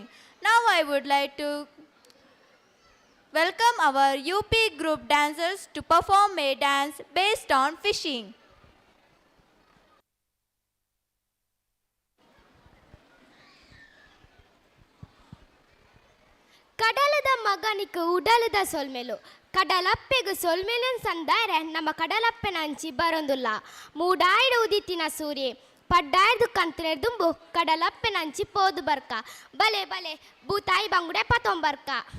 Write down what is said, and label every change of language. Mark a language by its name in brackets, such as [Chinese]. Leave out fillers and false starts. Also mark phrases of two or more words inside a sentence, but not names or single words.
[English] Now I would like to welcome our UP group dancers to perform a dance based on fishing. [Tulu] ಕಡಲದ ಮಗನಿಗೆ ಉಡಲದ ಸೊಲ್ಮೆಲು ಕಡಲಪ್ಪೆಗು ಸೊಲ್ಮೆಲನ್ ಸಂದಾರೆ ನಮ್ಮ ಕಡಲಪ್ಪೆನ ಹಂಚಿ ಬರೊಂದುಲ್ಲ ಮೂಡಾಯ್ಡು ಉದಿತಿನ ಸೂರ್ಯ ಪಡ್ಡಾಯ್ದು ಕಂತ್ರೆರ್ದುಂಬು ಕಡಲಪ್ಪೆನ ಹಂಚಿ ಪೋದು ಬರ್ಕ ಬಲೆ ಬಲೆ ಭೂತಾಯಿ ಬಂಗುಡೆ ಪತೊಂಬರ್ಕ.